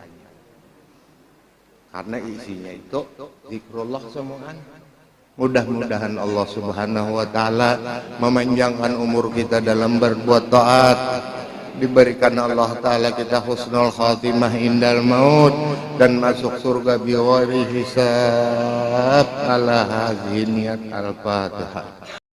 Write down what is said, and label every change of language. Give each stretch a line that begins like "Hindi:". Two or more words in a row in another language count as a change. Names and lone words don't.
Banjar: Karena isinya itu zikrullah semua. Mudah-mudahan Allah
Arabic: سبحانه وتعالى
Banjar: memanjangkan umur kita dalam berbuat taat. Diberikan Allah taala kita
Arabic: حسن الخاتمة عند الموت
Banjar: dan masuk surga
Arabic: بغير حساب. على هذه النية الفاتحة.